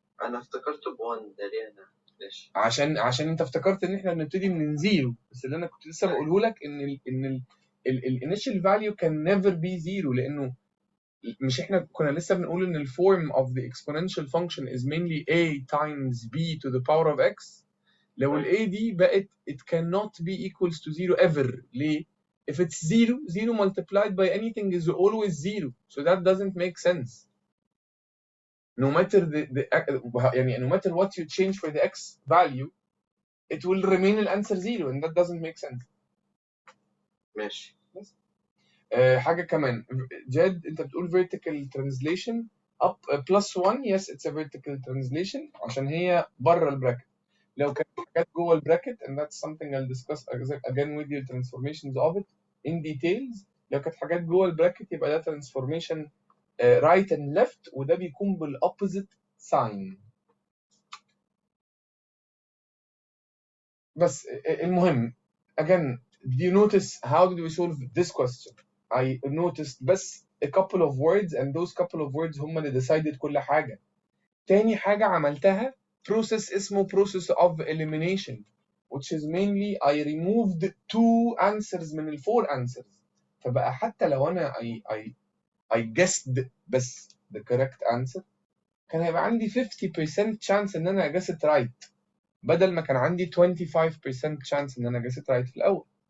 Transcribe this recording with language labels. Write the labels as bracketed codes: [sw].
[ar] انا افتكرته ب 1 ده ليه انا؟ ماشي. عشان انت افتكرت ان احنا بنبتدي من 0، بس اللي انا كنت لسه بقوله لك ان الانيشال فاليو كان نيفر بي 0 لانه مش احنا كنا لسه بنقول ان الفورم [en] of the exponential function is mainly a times b to the power of x. [ar] لو ال a دي بقت [en] it cannot be equals to 0 ever. [ar] ليه؟ [en] If it's 0 multiplied by anything is always 0. So that doesn't make sense. No matter يعني no matter what you change for the x value, it will remain the answer 0 and that doesn't make sense. [ar] ماشي. حاجة كمان جاد انت بتقول [en] vertical translation up plus 1. yes it's a vertical translation [ar] عشان هي بره البراكت. لو كانت حاجات جوه البراكت [en] and that's something I'll discuss again with you transformations of it in details. [ar] لو كانت حاجات جوه البراكت يبقى ده [en] transformation right and left [ar] وده بيكون بالopposite sign. بس المهم [en] again do you notice how did we solve this question? I noticed بس a couple of words and those couple of words [ar] هم اللي [en] decided [ar] كل حاجة. تاني حاجة عملتها [en] process اسمه process of elimination which is mainly I removed 2 answers من ال 4 answers. [ar] فبقى حتى لو أنا [en] I guessed [ar] بس [en] the correct answer [ar] كان هيبقى عندي [en] 50% chance [ar] إن أنا [en] guess it right [ar] بدل ما كان عندي [en] 25% chance [ar] إن أنا guess it right في الأول.